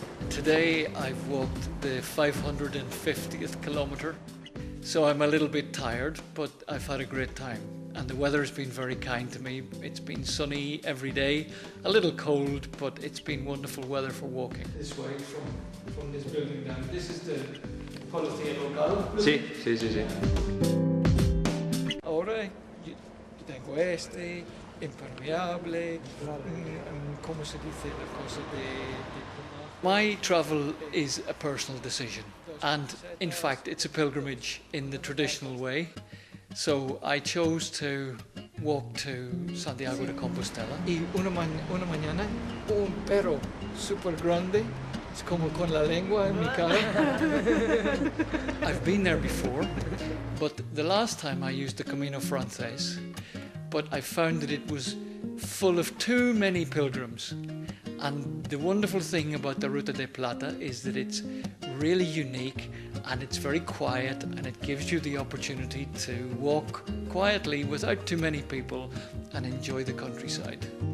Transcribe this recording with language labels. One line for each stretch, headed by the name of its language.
English: Today I've walked the 550th kilometre, so I'm a little bit tired, but I've had a great time. And the weather has been very kind to me. It's been sunny every day, a little cold, but it's been wonderful weather for walking. This way from this building down. This is the Policía Local.
Spanish: Sí, sí, sí, sí. Ahora yo tengo este, impermeable, ¿cómo se dice la cosa de...
English: My travel is a personal decision, and in fact it's a pilgrimage in the traditional way. So I chose to walk to Santiago de Compostela.
Spanish: Y una mañana un perro super grande, es como con la lengua en mi cara.
English: I've been there before, but the last time I used the Camino Francés, but I found that it was full of too many pilgrims. And the wonderful thing about the Ruta de Plata is that it's really unique and it's very quiet, and it gives you the opportunity to walk quietly without too many people and enjoy the countryside.